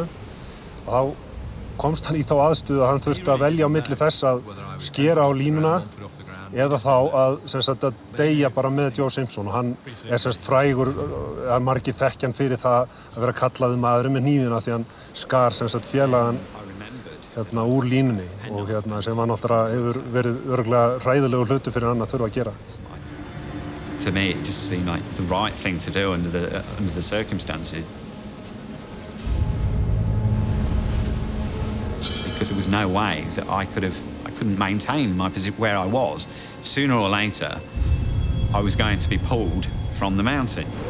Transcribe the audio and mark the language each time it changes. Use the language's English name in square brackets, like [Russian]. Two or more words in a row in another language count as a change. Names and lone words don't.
[Icelandic] Og þá komst hann í þá aðstöðu að hann þurfti að velja á milli þess að skera á línuna eða þá að deyja bara með Joe Simpson. Og hann frægur að margir þekkja hann fyrir það að vera kallaður maðurinn með hnífina því hann skar félagan úr línunni og sem hann náttúrulega hefur verið örugglega hræðilegur hlutur fyrir hann að þurfa að gera. [English] To me, it just seemed like the right thing to do under the circumstances. Because there was no way that I couldn't maintain my position where I was. Sooner or later, I was going to be pulled from the mountain.